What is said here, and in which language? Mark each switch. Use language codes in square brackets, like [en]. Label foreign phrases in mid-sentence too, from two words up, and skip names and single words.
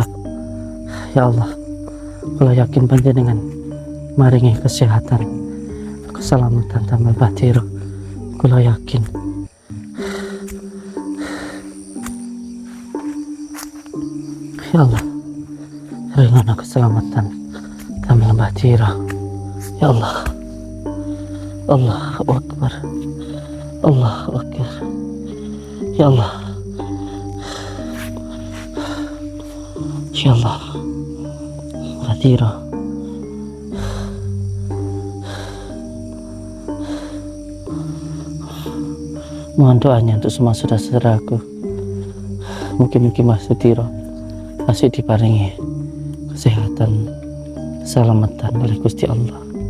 [ar] يا الله, [jv] kula yakin panjenengan maringi kesehatan keselamatan tamal Mbah Tiro. Kula yakin. [ar] يا الله, [jv] paringono keselamatan tamal Mbah Tiro. [ar] يا الله، الله أكبر، الله أكبر. يا الله، يا الله, [jv] Mbah Tiro. [id] Mohon doanya untuk semua saudara-saudaraku. Mungkin Mbah Tiro masih diparingi kesehatan, keselamatan oleh Gusti Allah.